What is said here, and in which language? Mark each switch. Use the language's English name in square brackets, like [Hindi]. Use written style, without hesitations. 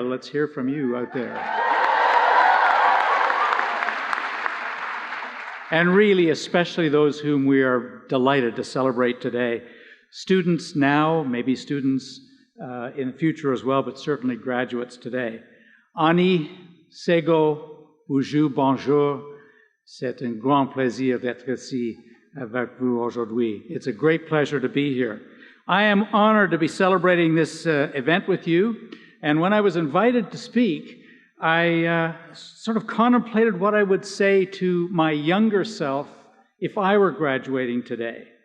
[English] Let's hear from you out there. And really, especially those whom we are delighted to celebrate today. Students now, maybe students in the future as well, but certainly graduates today. Annie, Sego, Boujou, bonjour. [French] C'est un grand plaisir d'être ici avec vous aujourd'hui. [English] It's a great pleasure to be here. I am honored to be celebrating this event with you. And when I was invited to speak, I sort of contemplated what I would say to my younger self if I were graduating today.